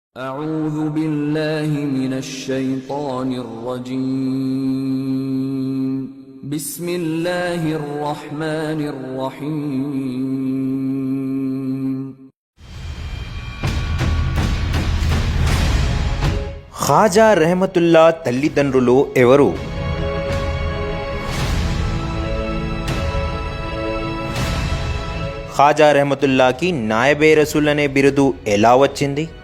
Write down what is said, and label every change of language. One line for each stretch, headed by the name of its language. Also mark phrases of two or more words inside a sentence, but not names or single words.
Arabic: أعوذ بالله من الشيطان الرجيم بسم الله الرحمن الرحيم
Telugu: ఖాజా రెహమతుల్లా తల్లిదండ్రులు ఎవరు? ఖాజా రెహమతుల్లాకి నాయబే రసూల్ అనే బిరుదు ఎలా వచ్చింది?